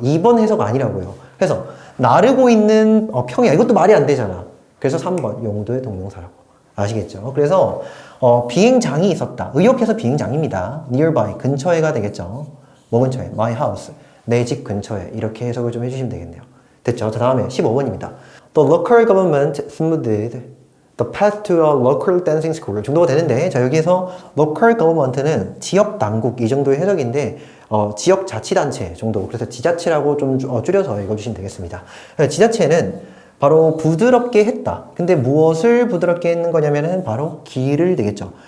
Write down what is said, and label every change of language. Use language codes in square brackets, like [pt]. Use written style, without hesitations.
[ko] 2번 해석 아니라고요. 그래서 나르고 있는 평야 이것도 말이 안 되잖아. 그래서 3번 용도의 동명사라고. 아시겠죠? 그래서 비행장이 있었다. 의역해서 비행장입니다. nearby 근처에가 되겠죠. 뭐 근처에? my house 내 집 근처에 이렇게 해석을 좀 해주시면 되겠네요. 됐죠? 자, 다음에 15번입니다. [en] The local government smoothed the path to a local dancing school. [ko] 정도가 되는데, 자, 여기에서 local government는 지역 당국 이 정도의 해석인데 지역 자치단체 정도. 그래서 지자체라고 좀 줄여서 읽어주시면 되겠습니다. 지자체는 바로 부드럽게 했다. 근데 무엇을 부드럽게 했는 거냐면은 바로 길을 되겠죠.